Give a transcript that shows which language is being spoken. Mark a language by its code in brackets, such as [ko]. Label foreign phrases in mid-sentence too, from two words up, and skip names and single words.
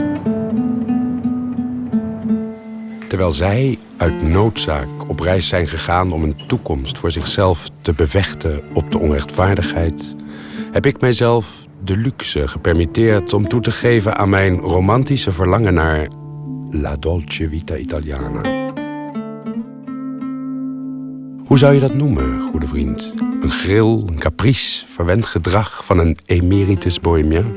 [nl] Terwijl zij uit noodzaak op reis zijn gegaan om een toekomst voor zichzelf te bevechten op de onrechtvaardigheid, heb ik mijzelf de luxe gepermitteerd om toe te geven aan mijn romantische verlangen naar [it] la dolce vita italiana. [nl] Hoe zou je dat noemen, goede vriend? Een gril, een caprice, verwend gedrag van een emeritus bohemien?